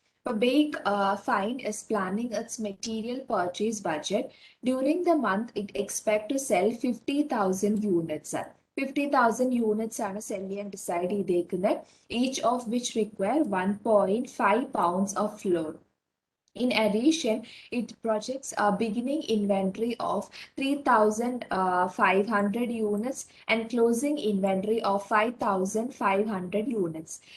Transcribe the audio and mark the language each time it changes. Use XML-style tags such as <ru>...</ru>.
<en>A big fine is planning its material purchase budget. During the month, it expects to sell 50,000 units.</en> <ml>50,000 units ആണ് cell ചെയ്യാൻ decide ചെയ്തേക്കുന്നത്.</ml> <en>Each of which require 1.5 pounds of flour. In addition, it projects a beginning inventory of 3,500 units and closing inventory of 5,500 units.</en>